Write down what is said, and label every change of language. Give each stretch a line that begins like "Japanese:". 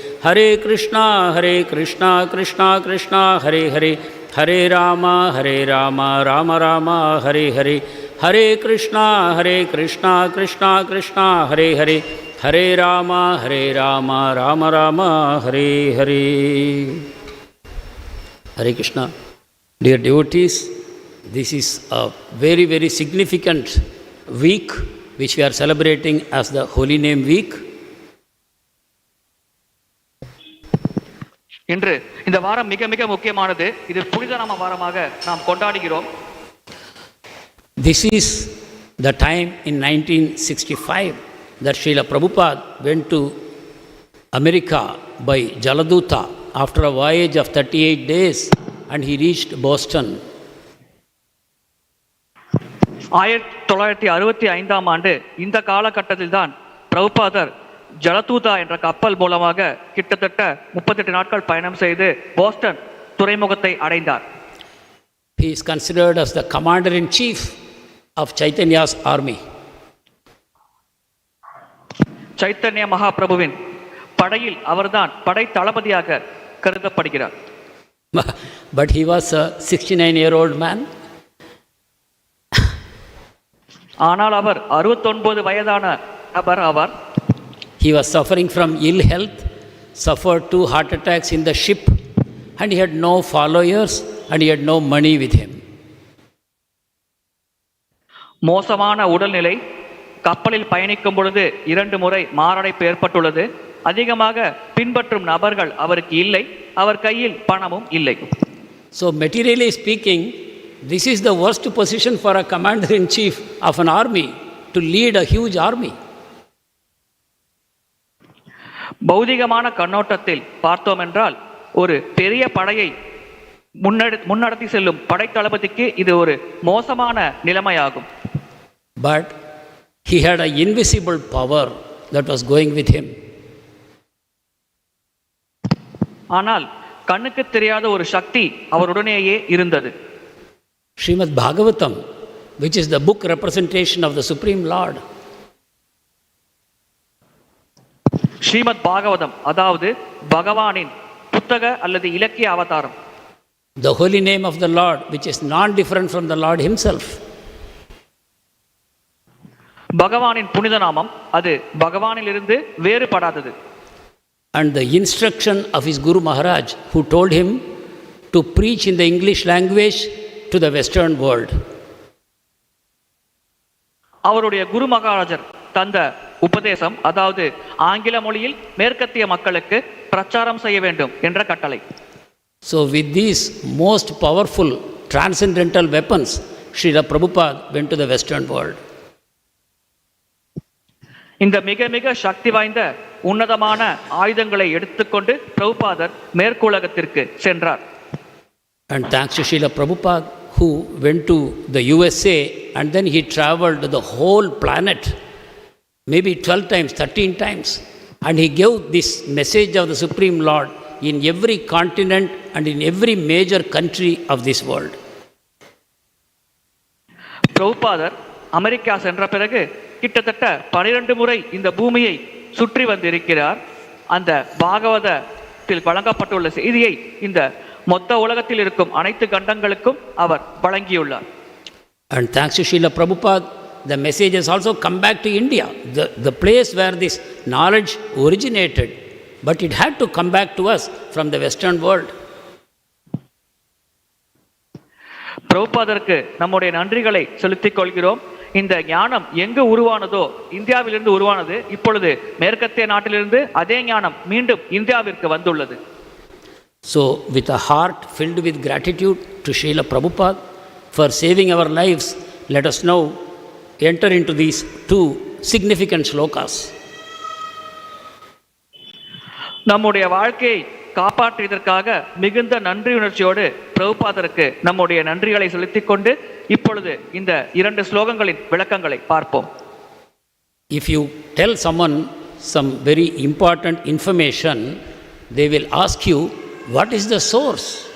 Sanskrit: हरे कृष्णा कृष्णा कृष्णा हरे हरे हरे राम राम राम हरे हरे। हरे Krishna Krishna Krishna Hare Hare Hare Ram Ram Ram Hare Hare.
English: Hare Krishna. Dear devotees, this is a very, very significant week which we are celebrating as the Holy Name Week.
Tamil: இன்று இந்த வாரம் மிக மிக முக்கியமானது. இது புனித நாம வாரமாக நாம் கொண்டாடுகிறோம்.
English: This is the time in 1965 that Srila Prabhupada went to America by Jaladuta after a voyage of 38 days and he reached Boston.
Tamil: 1965ஆம் ஆண்டு இந்த காலகட்டத்தில் தான் பிரபுபாதர் ஜலதூதா என்ற கப்பல் மூலமாக கிட்டத்தட்ட 38 நாட்கள் பயணம் செய்து போஸ்டன் துறைமுகத்தை அடைந்தார்.
English: He is considered as the commander-in-chief of Chaitanya's army.
Tamil: Chaitanya மகாபிரபுவின் படையில் அவர்தான் படை தளபதியாக கருதப்படுகிறார்.
English: But he was a 69-year-old man.
Tamil: ஆனால் அவர் 69 வயதான நபர் ஆவார்.
English: He was suffering from ill health, suffered 2 heart attacks in the ship, and he had no followers and he had no money with him.
Tamil: மோசமான உடல்நிலை, கப்பலில் பயணிக்கும் பொழுது 2 முறை மாரடைப்பு ஏற்பட்டுள்ளது. அதிகமாக பின்பற்றும் நபர்கள் அவருக்கு இல்லை, அவர் கையில் பணமும் இல்லை.
English: So materially speaking, this is the worst position for a commander-in-chief of an army to lead a huge army.
Tamil: பௌதிகமான கண்ணோட்டத்தில் பார்த்தோம் என்றால் ஒரு பெரிய படையை முன்னடத்தி செல்லும் படை தளபதிக்கு இது ஒரு மோசமான நிலைமையாகும்.
English: But he had an invisible power that was going with him.
Tamil: ஆனால் கண்ணுக்கு தெரியாத ஒரு சக்தி அவருடனேயே இருந்தது.
English: Srimad Bhagavatam, which is the book representation of the Supreme Lord.
Tamil: Srimad Bhagavatam அதாவது பகவானின் புத்தக அல்லது இலக்கிய அவதாரம்.
English: The holy name of the Lord, which is non-different from the Lord himself.
Tamil: பகவானின் புனித நாமம் அது பகவானிலிருந்து வேறுபடாதது.
English: And the instruction of his Guru Maharaj, who told him to preach in the English language to the Western world.
Tamil: அவருடைய குரு மகாராஜர் தந்த உபதேசம் அதாவது ஆங்கில மொழியில் மேற்கத்திய மக்களுக்கு பிரச்சாரம் செய்ய வேண்டும் என்ற கட்டளை.
English: So with these most powerful transcendental weapons, Srila Prabhupada went to the Western world.
Tamil: இந்த மிக மிக சக்தி வாய்ந்த உன்னதமான ஆயுதங்களை எடுத்துக்கொண்டு பிரபுபாதர் மேற்குலகத்திற்கு சென்றார்.
English: And thanks to Srila Prabhupada, who went to the USA and then he traveled the whole planet, maybe 12 times, 13 times, and he gave this message of the Supreme Lord in every continent and in every major country of this world.
Tamil: பிரபுபாதர் America சென்ற பிறகு கிட்டத்தட்ட 12 முறை இந்த பூமியை சுற்றி வந்திருக்கிறார். அந்த பாகவதத்தில் வழங்கப்பட்டுள்ள செய்தியை இந்த மொத்த உலகத்தில் இருக்கும் அனைத்து கண்டங்களுக்கும் அவர் வழங்கியுள்ளார்.
English: And thanks to Srila Prabhupada, the message has also come back to India, the place where this knowledge originated, but it had to come back to us from the Western world.
Tamil: பிரபுபாதருக்கு நம்முடைய நன்றிகளை செலுத்திக் கொள்கிறோம். இந்த ஞானம் எங்கு உருவானதோ, இந்தியாவிலிருந்து உருவானது, இப்பொழுது மேற்கத்திய நாட்டிலிருந்து அதே ஞானம் மீண்டும் இந்தியாவிற்கு வந்துள்ளது.
English: So, with a heart filled with gratitude to Srila Prabhupada for saving our lives, let us now enter into these two significant shlokas.
Tamil: நம்முடைய வாழ்க்கையை காப்பாற்றியதற்காக மிகுந்த நன்றி உணர்ச்சியோடு பிரபுபாதருக்கு நம்முடைய நன்றிகளை செலுத்திக் கொண்டு இப்பொழுது இந்த 2 ஸ்லோகங்களின் விளக்கங்களை பார்ப்போம்.
English: If you tell someone some very important information, they will ask you, what is the source?